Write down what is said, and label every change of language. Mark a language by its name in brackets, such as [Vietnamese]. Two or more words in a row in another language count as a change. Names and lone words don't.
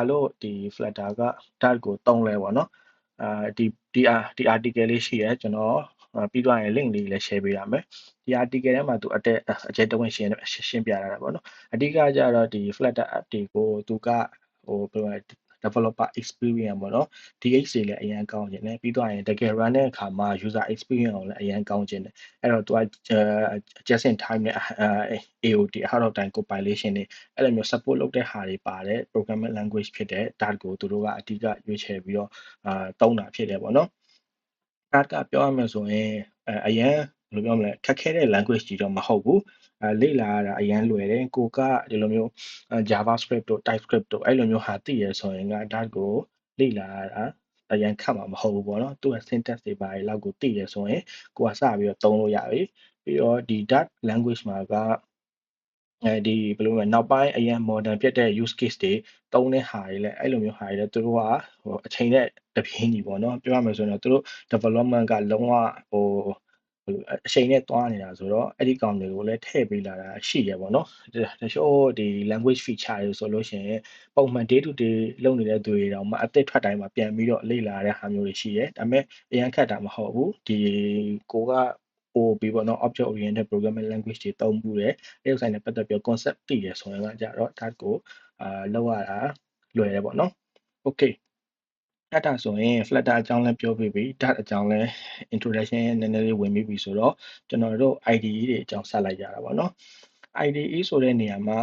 [Burmese] လို့ဒီ Flutter က Dart ကိုသုံးလဲပေါ့နော်ဒီ article လေးရှိရဲကျွန်တော်ပြီးတော့ရင် link လေးလည်း share ပေးရမယ်ဒီ article ထဲမှာသူအကျယ်တဝင့်ရှင်းပြထားတာပေါ့နော်အဓိကကျတော့ဒီ Flutter app တွေကိုသူကဘယ်လိုလဲ [English] developer experience [Burmese] ပေါ့နော် DX တွေလည်းအရင်ကောင်းခြင်းတယ်ပြီးတော့ရင်တကယ် run တဲ့အခါမှာ [English] user experience [Burmese] ကိုလည်းအရင်ကောင်းခြင်းတယ်အဲ့တော့သူက [English] just in time [Burmese] နဲ့ [English] AOT out of time compilation [Burmese] တွေအဲ့လိုမျိုး support လုပ်တဲ့ဟာတွေပါတယ် [English] programming language [Burmese] ဖြစ်တဲ့ Dart ကိုသူတို့ကအဓိကရွေးချယ်ပြီးတော့သုံးတာဖြစ်တယ်ပေါ့နော် Dart ကပြောရမယ်ဆိုရင်အရင်ဘယ်လိုပြောမလဲခက်ခဲတဲ့ language ကြီးတော့မဟုတ်ဘူးလေ့လာရတာအရင်လွယ်တယ်ကိုကဒီလိုမျိုးJavaScript တို့ TypeScript တို့အဲ့လိုမျိုးဟာသိရဆိုရင်က Dart ကိုလေ့လာရတာအရင်ခက်မှာမဟုတ်ဘူးပေါ့နော်သူ့ရဲ့ syntax တွေဘာတွေလောက်ကိုသိရဆိုရင်ကိုကစပြီးတော့သုံးလို့ ရပြီပြီးတော့ဒီ Dart language မှာကဒီဘယ်လိုလဲနောက်ပိုင်းအရင် modern ဖြစ်တဲ့ [English] use case [Burmese] တွေသုံးတဲ့ဟာတွေလည်းအဲ့လိုမျိုးဟာတွေလည်းသူတို့ကအချိန်နဲ့တပြေးညီပေါ့နော်ပြောရမယ်ဆိုရင်တော့သူတို့ development ကလုံးဝအချိန်နဲ့တွားနေတာဆိုတော့အဲ့ဒီကောင်တွေကိုလည်းထည့်ပေးလာတာရှိရပေါ့နော်တချို့ဒီ [English] language feature [Burmese] တွေဆိုလို့ရှိရင်ပုံမှန် day [English] to day [Burmese] လုပ်နေတဲ့သူတွေတောင်မှအသစ်ထွက်တိုင်းမှာပြန်ပြီးတော့လေ့လာရတဲ့ဟာမျိုးတွေရှိတယ်ဒါပေမဲ့အရင်ခက်တာမဟုတ်ဘူးဒီကိုကပို့ပြီးပေါ့နော် [English] object oriented programming language [Burmese] တွေသုံးမှုတယ်အဲ့ဥစ္စာနဲ့ပတ်သက်ပြီး concept သိရဆိုရင်ကကြတော့ဒါကိုလောက်ရတာလွ ယ်တယ်ပေါ့နော် okay အဲ့ဒါဆိုရင် Flutter အကြောင်းလည်းပြောပြီးပြီ Dart အကြောင်းလည်း introduction နည်းနည်းလေးဝင်ပြီးပြီဆိုတော့ကျွန်တော်တို့ IDE တွေအကြောင်းဆက်လိုက်ကြတာပေါ့နော် IDE ဆိုတဲ့နေရာမှာ